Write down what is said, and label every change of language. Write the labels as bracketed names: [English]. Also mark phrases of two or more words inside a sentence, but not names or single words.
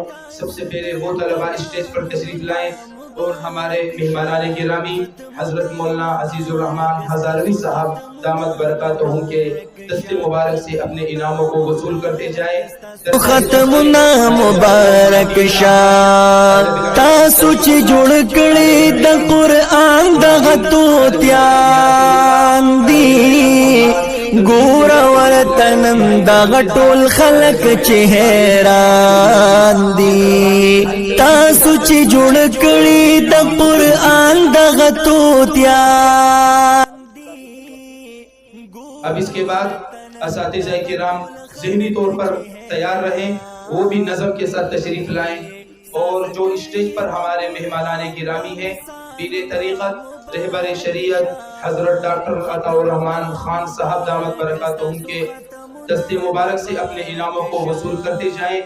[Urdu] سب سے پہلے وہ طلباء اسٹیج پر تشریف لائیں اور ہمارے مہمانان گرامی حضرت مولانا عزیز الرحمان ہزاروی صاحب دامت برکاتہم کے دست مبارک سے اپنے انعاموں کو وصول کرتے جائیں۔ [Pashto] ختمنا مبارک شاہ تاسو چې جوړ کړي د قرآن دغه توتیان دي، ګور ورته نن دغه ټول خلک چې حیران دي، تاسو چې جوړ کړي د قرآن دغه توتیان۔ [Urdu] اب اس کے بعد اساتذہ کرام ذہنی طور پر تیار رہیں، وہ بھی نظم کے ساتھ تشریف لائیں، اور جو اسٹیج پر ہمارے مہمانان گرامی ہیں، پیر طریقت رہبر شریعت حضرت ڈاکٹر عطا الرحمان خان صاحب دامت برکاتہم کے دست مبارک سے اپنے انعاموں کو وصول کرتے جائیں۔